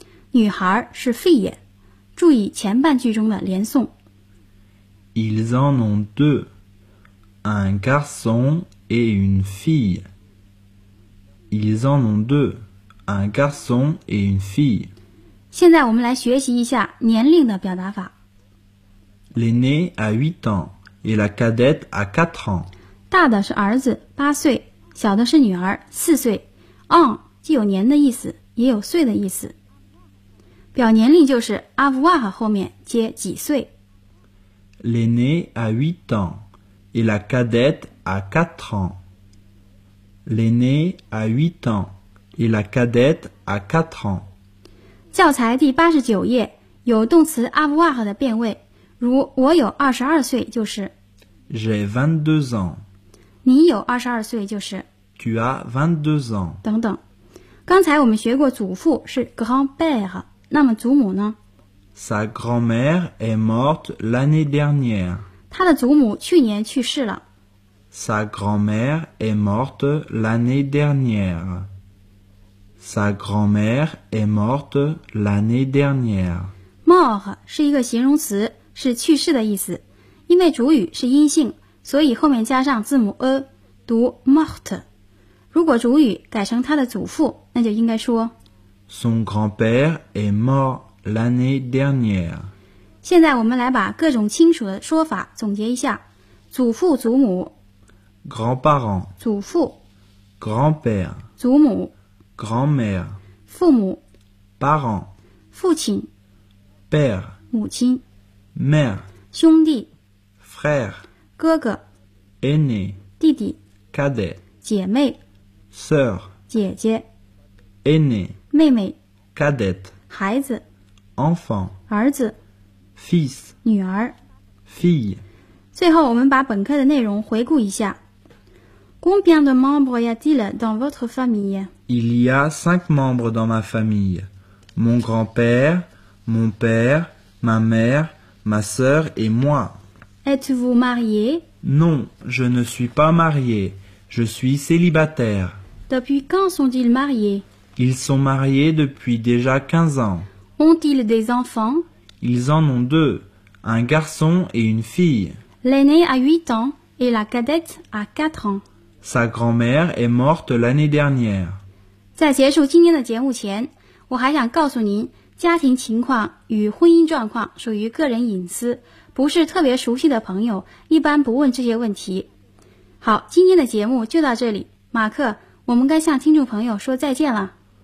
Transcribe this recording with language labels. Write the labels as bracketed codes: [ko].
[zh] 女孩是 fille。注意前半句中的连诵。 [fr] Ils en ont deux. Un garçon et une fille. Ils en ont deux. Un garçon et une fille. [zh] 现在我们来学习一下年龄的表达法。 [fr] L'aîné a 8 ans et la cadette a 4 ans. [zh] 大的是儿子8岁，小的是女儿4岁。 On 既有年的意思，也有岁的意思。表年龄就是 avoir 后面接几岁。 [fr] L'aîné a 8 ans et la cadette a 4 ans. L'aîné a 8 ans. Et la cadette a 4 ans. [zh] 教材第89页有动词 avoir 的变位，如我有22岁就是 [fr] J'ai 22 ans. [zh] 你有22岁就是 [fr] Tu as 22 ans. [zh] 等等。刚才我们学过祖父是 grand-père， 那么祖母呢？ [fr] Sa grand-mère est morte l'année dernière. [zh] 他的祖母去年去世了。 [fr] Sa grand-mère est morte l'année dernière. Sa grand-mère est morte l'année dernière. [zh] Mort 是一个形容词，是去世的意思。因为主语是阴性，所以后面加上字母 a， 读 mort。如果主语改成他的祖父，那就应该说 [fr] Son grand-père est mort l'année dernière. [zh] 现在我们来把各种亲属的说法总结一下：祖父、祖母 [fr] ，grand-parent， [zh] 祖父 [fr] ，grand-père， [zh] 祖母。 [fr] Grand-mère, [zh] 父母 [fr] parent, [zh] 父亲 [fr] père, [zh] 母亲 [fr] mère, [zh] 兄弟 [fr] frère, [zh] 哥哥 [fr] aîné, [zh] 弟弟 [fr] cadet, [zh] 姐妹 [fr] sœur, [zh] 姐姐 [fr] aîné, [zh] 妹妹 [fr] cadet, [zh] 孩子 [fr] enfant, [zh] 儿子 [fr] fils, [zh] 女儿 [fr] fille. [zh] 最后我们把本课的内容回顾一下。 [fr] Combien de membres y a-t-il dans votre famille? Il y a 5 membres dans ma famille. Mon grand-père, mon père, ma mère, ma sœur et moi. Êtes-vous marié? Non, je ne suis pas marié. Je suis célibataire. Depuis quand sont-ils mariés? Ils sont mariés depuis déjà 15 ans. Ont-ils des enfants? Ils en ont deux, un garçon et une fille. L'aîné a 8 ans et la cadette a 4 ans. Sa grand-mère est morte l'année dernière. [zh] 在结束今天的节目前，我还想告诉您，家庭情况与婚姻状况属于个人隐私，不是特别熟悉的朋友一般不问这些问题。好，今天的节目就到这里，马克，我们该向听众朋友说再见了。